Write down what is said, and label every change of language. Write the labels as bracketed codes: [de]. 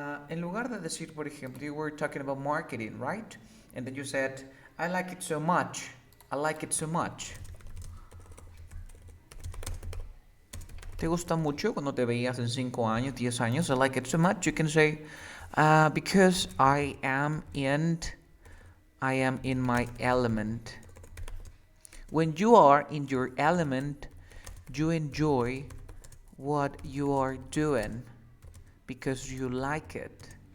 [en] En lugar de decir, por ejemplo, you were talking about marketing, right? And then you said, I like it so much. I like it so much. [es] ¿Te gusta mucho cuando te veías en 5 años, 10 años? [en] I like it so much. You can say, because I am in my element. When you are in your element, you enjoy what you are doing because you like it.